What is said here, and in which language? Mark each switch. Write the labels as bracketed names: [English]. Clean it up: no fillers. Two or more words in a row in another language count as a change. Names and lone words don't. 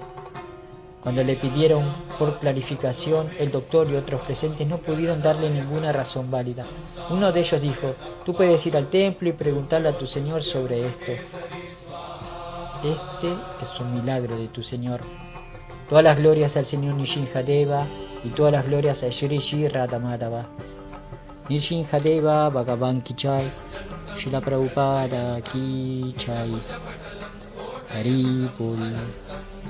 [Spanish] Cuando le pidieron por clarificación, el doctor y otros presentes no pudieron darle ninguna razón válida. Uno de ellos dijo: tú puedes ir al templo y preguntarle a tu Señor sobre esto. Este es un milagro de tu Señor. Todas las glorias al Señor Nrsimhadeva y todas las glorias a Shri Shri Radha Madhava. [Hindi] Nrsimhadeva Bhagavan Ki Jai, Srila Prabhupada Ki Jai. [Bangla] Hari Bol.